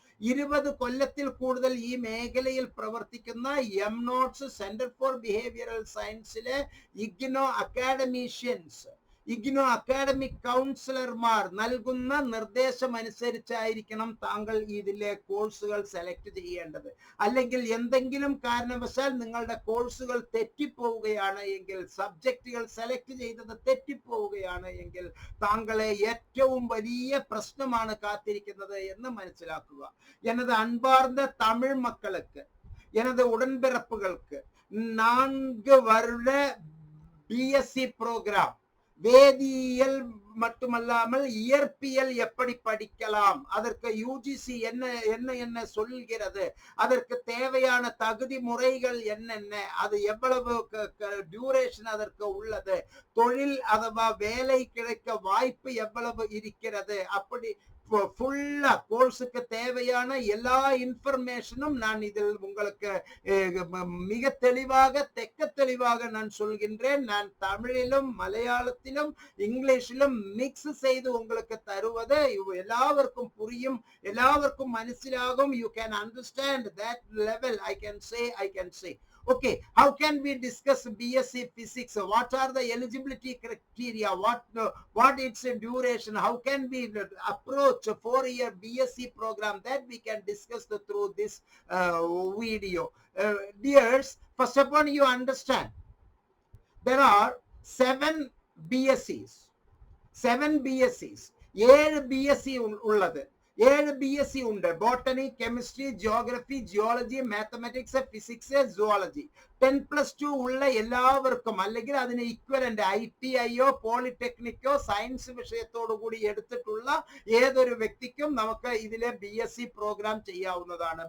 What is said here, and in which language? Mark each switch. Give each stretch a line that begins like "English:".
Malayalam: 20 കൊല്ലത്തിൽ കൂടുതൽ ഈ മേഖലയിൽ പ്രവർത്തിക്കുന്ന എംനോട്സ് centre for behavioural സയൻസിലെ IGNOU academicians, IGNOU academic കൗൺസിലർമാർ നൽകുന്ന നിർദ്ദേശം അനുസരിച്ചായിരിക്കണം താങ്കൾ ഇതിലെ കോഴ്സുകൾ സെലക്ട് ചെയ്യേണ്ടത്. അല്ലെങ്കിൽ എന്തെങ്കിലും കാരണവശാൽ നിങ്ങളുടെ കോഴ്സുകൾ തെറ്റിപ്പോവുകയാണ് എങ്കിൽ, സബ്ജക്റ്റുകൾ സെലക്ട് ചെയ്തത് തെറ്റിപ്പോവുകയാണ് എങ്കിൽ താങ്കളെ ഏറ്റവും വലിയ പ്രശ്നമാണ് കാത്തിരിക്കുന്നത് എന്ന് മനസ്സിലാക്കുക.
Tamil: எனது அன்பார்ந்த தமிழ் மக்களுக்கு, எனது உடன்பிறப்புகளுக்கு 4 வருட BSc ப்ரோக்ராம், வேதியியல் மட்டுமல்லாமல் இயற்பியல் எப்படி படிக்கலாம், அதற்கு UGC என்ன சொல்கிறது, அதற்கு தேவையான தகுதி முறைகள் என்னென்ன, அது எவ்வளவு டியூரேஷன் அதற்கு உள்ளது, தொழில் அதுவா வேலை கிடைக்க வாய்ப்பு எவ்வளவு இருக்கிறது, அப்படி ஃபுல்லா கோர்ஸுக்கு தேவையான எல்லா இன்ஃபர்மேஷனும் நான் இதில் உங்களுக்கு மிக தெளிவாக தெளிவாக நான் சொல்கின்றேன். நான் தமிழிலும் மலையாளத்திலும் இங்கிலீஷிலும் மிக்ஸ் செய்து உங்களுக்கு தருவது எல்லாവർക്കും புரியும்,
Malayalam: எல்லாവർക്കും മനസ്സിലാകും.
English: You can understand that level. I can say okay, how can we discuss BSc physics, what are the eligibility criteria, what its duration, how can we approach a 4-year BSc program, that we can discuss through this video. Dears, first of all, you understand there are 7 BScs,
Malayalam: 7 BSc ഉള്ളത്. 7 BSc ഉണ്ട്. Botany, chemistry, geography, geology, mathematics, physics, zoology. 10+2 ഉള്ള എല്ലാവർക്കും, അല്ലെങ്കിൽ അതിന് equivalent ITIയോ പോളിടെക്നിക്കോ science വിഷയത്തോടു കൂടി എടുത്തിട്ടുള്ള ഏതൊരു വ്യക്തിക്കും നമുക്ക് ഇതിലെ BSc പ്രോഗ്രാം ചെയ്യാവുന്നതാണ്.